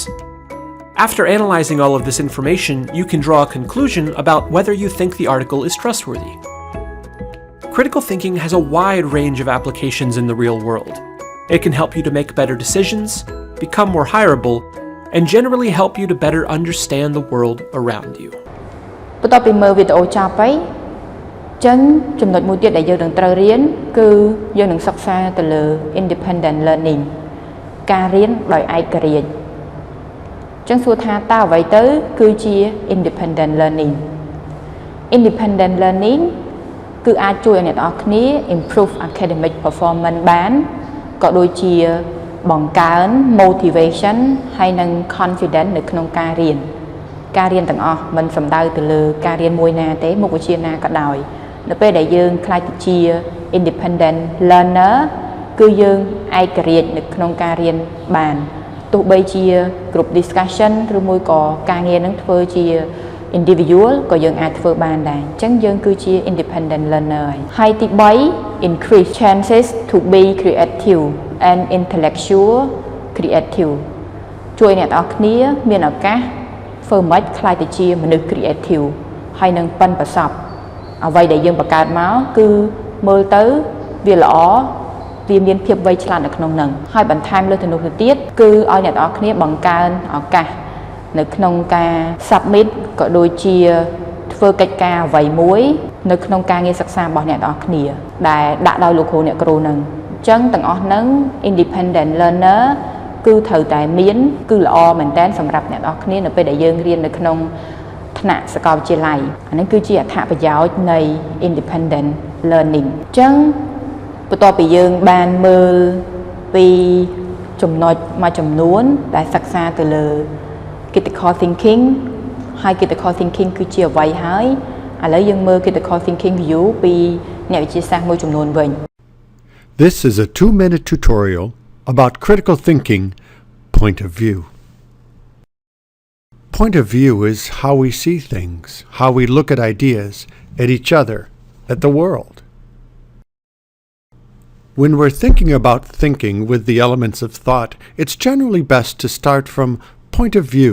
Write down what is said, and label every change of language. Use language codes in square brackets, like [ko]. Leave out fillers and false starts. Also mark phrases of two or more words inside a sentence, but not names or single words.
[en] After analyzing all of this information, you can draw a conclusion about whether you think the article is trustworthy. Critical thinking has a wide range of applications in the real world. It can help you to make better decisions, become more hireable, and generally help you to better understand the world around you. [km] បន្ទាប់ពីមើលវីដេអូចប់ហើយចឹងចំណុចមួយទៀតដែលយើងនឹងត្រូវរៀនគឺយើងនឹងសិក្សាទៅលើ [en] independent learning [km] ការរៀនដោយឯករាជ្យចឹងសួរថាតើអ្វីទៅគឺជា [en] independent learning independent learning [km] គឺ អាចជួយឲ្យអ្នកនរគ្នា [en] improve academic performance [km] បានក៏ដូចជាបង្កើន motivation ហើយនិង confidence នៅក្នុងការរៀនទាំងអស់មិនសំដៅទៅលើការ រៀនមួយណាទេមុខវិជ្ជាណាក៏ដោយនៅពេលដែលយើងខ្លាចទៅជា [en] independent learner [km] គឺយើងឯករាជ្យនៅ ក្នុងការរៀនបានទោះបីជា [en] group discussion [km] ឬមួយក៏ការងារនឹងធ្វើជា individual ក៏ យើងអាចធ្វើបានដែរអញ្ចឹងយើងគឺជា [en] independent learner [km] ហើយទី3 [en] increase chances to be creative and intellectual creative [km] ជួយអ្នកនរគ្នាមានឱកាសធ្វើម៉េចខ្លាចទៅជាមនុស្ស creative ហើយនឹងប៉ិនប្រសប់អ្វីដែលយើងបង្កើតមកគឺមើលទៅវាល្អវាមានភាពវៃឆ្លាតនៅក្នុងនឹងហើយបន្ថែមលើទៅនោះទៅទៀតគឺឲ្យអ្នកនរគ្នាបង្កើនឱកាស នៅក្នុងការ submit ក៏ដូចជាធ្វើកិច្ចការអ្វីមួយនៅក្នុងការងារសិក្សារបស់អ្នកទាំងអស់គ្នាដែលដាក់ដោយលោកគ្រូអ្នក គ្រូនឹងអញ្ចឹងទាំងអស់ហ្នឹង [en] independent learner [km] គឺត្រូវតែមានគឺល្អមែនតើសម្រាប់អ្នកទាំងអស់គ្នានៅពេលដែលយើងរៀននៅក្នុងថ្នាក់សាកលវិទ្យាល័យអានេះគឺជាអត្ថប្រយោជន៍នៃ [en] independent learning [km] អញ្ចឹងបន្ទាប់ពីយើងបានមើលពីចំណុចមួយចំនួនដែលសិក្សាទៅលើ [en] critical thinking [km] ហើយ [en] critical thinking [km] គឺជាអ្វីហើយឥឡូវយើងមើល [en] critical thinking view [km] ពីអ្នកវិទ្យាសាស្ត្រមួយចំនួនវិញ [en] This is a 2-minute tutorial about critical thinking point of view. Point of view is how we see things, how we look at ideas, at each other, at the world. When we're thinking about thinking with the elements of thought, it's generally best to start from point of view.